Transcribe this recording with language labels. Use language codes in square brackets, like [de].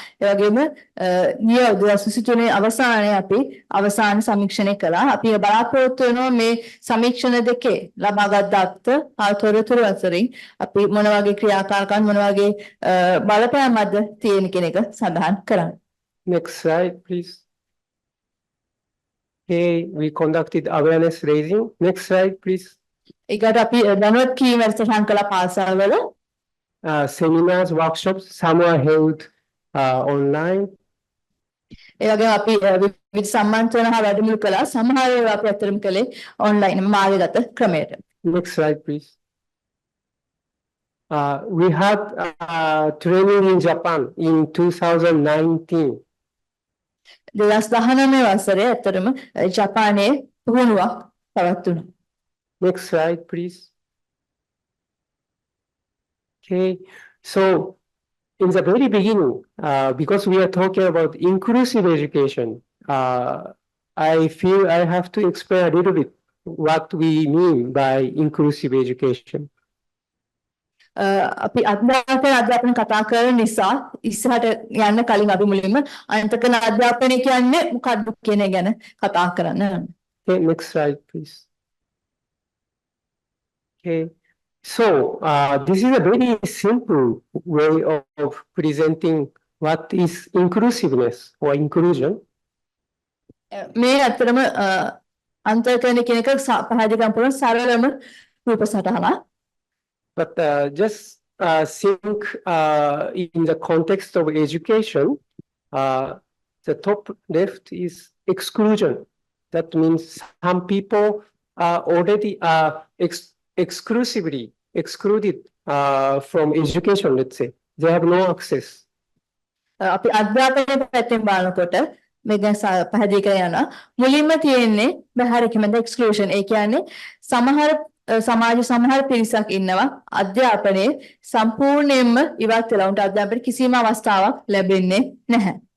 [si] ඒ වගේම 2023 අවසානයේ අපි අවසාන සමීක්ෂණය කළා. අපි බලාපොරොත්තු වෙනවා මේ සමීක්ෂණ දෙකේ ලබාගත් දත්ත තොරතුරු අතරින් අපි මොන වගේ ක්‍රියාකාරකම් මොන වගේ බලපෑම්ක්ද තියෙන කියන එක සඳහන් කරන්න. [en] Next slide, please. Okay, we conducted awareness raising. Next slide, please. [si] ඒකට අපි දැනුවත් කිරීම වැඩසටහන් කළා පාසල්වල. [en] Seminars, workshops, some are held online. [si] ඒ වගේම අපි විවිධ සම්මන්ත්‍රණ හා වැඩමුළු කළා. සමහර ඒවා අපි අතරම කළේ ඔන්ලයින් මාර්ගගත ක්‍රමයට. [en] Next slide, please. We had training in Japan in 2019. [si] 2019 වසරේ අතරම ජපානයේ පුහුණුවක් පවත්වුණා. [en] Next slide, please. Okay, so in the very beginning, because we are talking about inclusive education, I feel I have to explain a little bit what we mean by inclusive education. [si] අපි අධ්‍යාපන කතා කරන නිසා ඉස්සරහට යන්න කලින් අපි මුලින්ම අන්තර්ගත අධ්‍යාපනය කියන්නේ මොකක්ද කියන එක ගැන කතා කරන්න. [en] Okay, next slide, please. Okay. So, this is a very simple way of presenting what is inclusiveness or inclusion. මේ අතරම අන්තර්ගත කියන එක පහදා ගන්න පුළුවන් සරලම රූප සටහනක්. But just think in the context of education, the top left is exclusion. That means some people are already exclusively excluded from education, let's say. They have no access. [si] අපි අධ්‍යාපනය පැත්තෙන් බලනකොට මේක පැහැදිලි කර යනවා මුලින්ම තියෙන්නේ බහැරකමද එක්ස්ක්ලූෂන් ඒ කියන්නේ සමහර සමාජ සමහර පිරිසක් ඉන්නවා අධ්‍යාපනයේ සම්පූර්ණයෙන්ම ඉවත් වෙලා උන්ට අධ්‍යාපනයේ කිසිම අවස්ථාවක් ලැබෙන්නේ නැහැ.